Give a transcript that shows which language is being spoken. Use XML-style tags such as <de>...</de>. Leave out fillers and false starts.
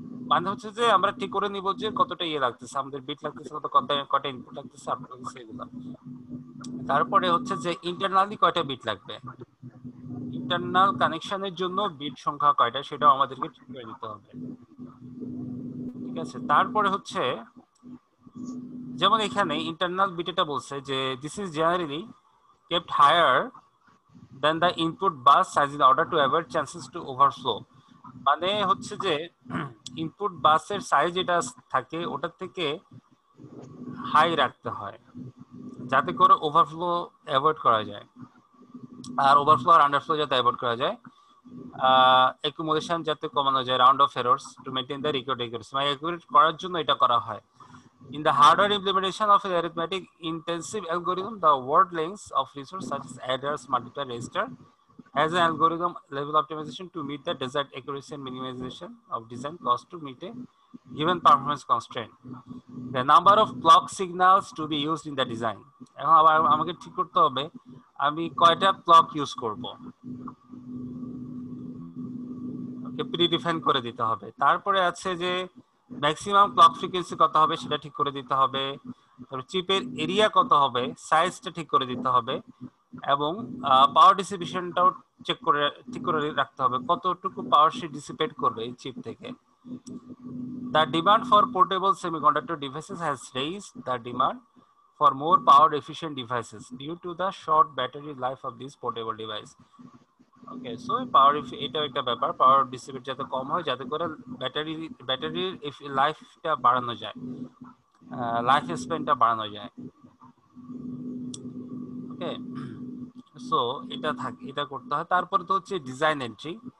<bn>মানে হচ্ছে যে আমরা ঠিক করে নিব যে কতটা লাগতেছে, আমাদের বিট লাগতেছে, কয়টা ইনপুট লাগতেছে, আউটপুট লাগতেছে, এগুলো। তারপরে হচ্ছে যে ইন্টারনালি কয়টা বিট লাগবে, ইন্টারনাল কানেকশনের জন্য বিট সংখ্যা কয়টা, সেটাও আমাদেরকে ঠিক করে নিতে হবে। ঠিক আছে? তারপরে হচ্ছে যেমন এখানে ইন্টারনাল বিট এটা বলছে যে</bn> <en>This is generally kept higher than the input bus size in order to avoid chances to overflow।</en> <bn>মানে হচ্ছে যে ইনপুট বাসের সাইজ যেটা থাকে ওটার থেকে হাই রাখতে হয়, যাতে করে ওভারফ্লো অ্যাভয়েড করা যায়, আর ওভারফ্লো আর আন্ডারফ্লো যাতে অ্যাভয়েড করা যায়, অ্যাকুমুলেশন যাতে কমানো যায়,</bn> <en>round off errors to maintain the record accuracy,</en> <bn>মানে অ্যাকুরেট করার জন্য এটা করা হয়।</bn> <en>In the hardware implementation of an arithmetic intensive algorithm, the word lengths of resources such as adders, multiplier, register has an algorithm level optimization to meet the desired accuracy and minimization of design cost to meet a given performance constraint. The number of clock signals to be used in the design.</en> <bn>এখন আবার আমাকে ঠিক করতে হবে আমি কয়টা clock use করব, ওকে predefine করে দিতে হবে। তারপরে আছে যে ম্যাক্সিমাম ক্লক ফ্রিকোয়েন্সি কত হবে সেটা ঠিক করে দিতে হবে। তারপর চিপের এরিয়া কত হবে, সাইজটা ঠিক করে দিতে হবে, এবং পাওয়ার ডিসিপেশনটাও ঠিক করে রাখতে হবে, কতটুকু পাওয়ার সে ডিসিপেট করবে এই চিপ থেকে।</bn> <en>The demand for portable semiconductor devices has raised the demand for more power efficient devices due to the short battery life of this portable device.</en> <bn>Okay, so পাওয়ার এটাও একটা ব্যাপার, পাওয়ার ডিসিপেট যাতে কম হয়, যাতে করে ব্যাটারির লাইফটা বাড়ানো যায়, লাইফ স্প্যানটা বাড়ানো যায়। ওকে, সো এটা করতে হয়। তারপরে তো হচ্ছে ডিজাইন এন্ট্রি।</bn>